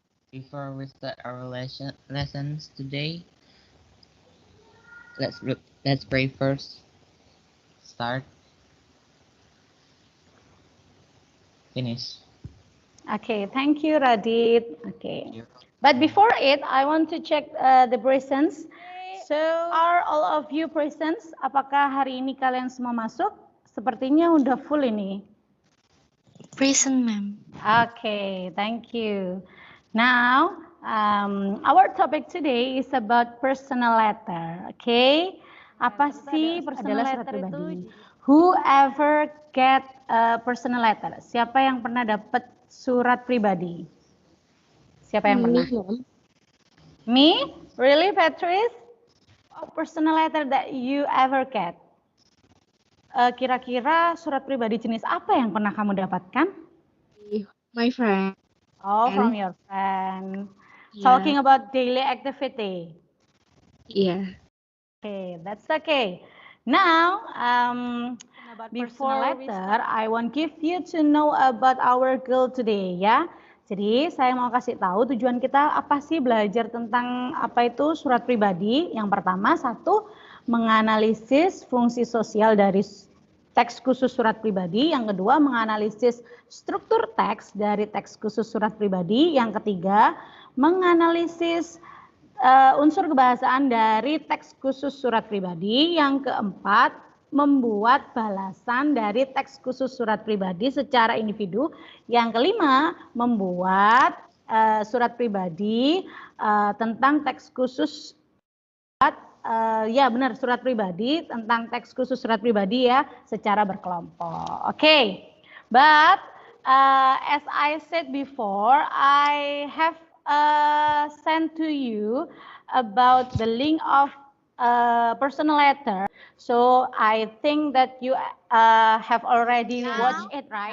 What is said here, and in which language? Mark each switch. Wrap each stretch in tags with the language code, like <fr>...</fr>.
<en>Before we start our lessons today, let's pray first. Start. Finish. Okay, thank you, Radit. Okay. But before it, I want to check the presents. So, are all of you presents?</en> <id>Apakah hari ini kalian semua masuk? Sepertinya udah full ini.</id> <en>Present, ma'am. Okay, thank you. Now, our topic today is about personal letter.</en> <id>Okay, apa sih personal letter itu?</id> <en>Whoever get a personal letter?</en> <id>Siapa yang pernah dapat surat pribadi? Siapa yang pernah?</id> <en>Me? Really,</en> <id>Patrice?</id> <en>A personal letter that you ever get?</en> <id>Kira-kira surat pribadi jenis apa yang pernah kamu dapatkan?</id> <en>My friend. Oh, from your friend. Yeah. Talking about daily activity. Yeah. Okay, that's okay. Now, before letter, I want give you to know about our goal today, ya.</en> <id>Jadi saya mau kasih tahu tujuan kita apa sih belajar tentang apa itu surat pribadi. Yang pertama, satu, menganalisis fungsi sosial dari teks khusus surat pribadi. Yang kedua, menganalisis struktur teks dari teks khusus surat pribadi. Yang ketiga, menganalisis unsur kebahasaan dari teks khusus surat pribadi. Yang keempat, membuat balasan dari teks khusus surat pribadi secara individu. Yang kelima, membuat surat pribadi tentang teks khusus surat pribadi tentang teks khusus surat pribadi ya secara berkelompok.</id> <en>Okay. But as I said before, I have sent to you about the link of personal letter. So I think that you have already watched it, right?</en>